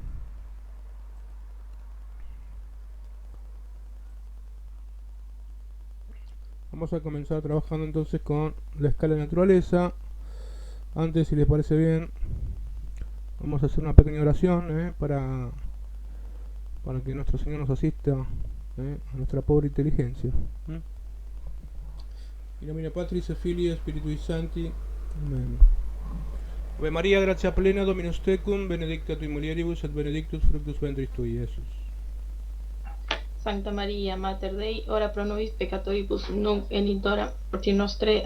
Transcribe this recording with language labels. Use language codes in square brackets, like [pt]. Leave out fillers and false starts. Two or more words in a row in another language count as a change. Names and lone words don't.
[es] Vamos a comenzar trabajando entonces con la escala de naturaleza. Antes, si les parece bien, vamos a hacer una pequeña oración para que nuestro Señor nos asista a nuestra pobre inteligencia. [la] In nomine Patris, Filii, Spiritui Sancti. [es] Amén. [la] Ave Maria, gratia plena, Dominus tecum, benedicta tui mulieribus, et benedictus fructus ventris tui, Iesus. Sancta Maria, Mater Dei, ora pro nobis peccatoribus, nunc et in hora mortis nostrae.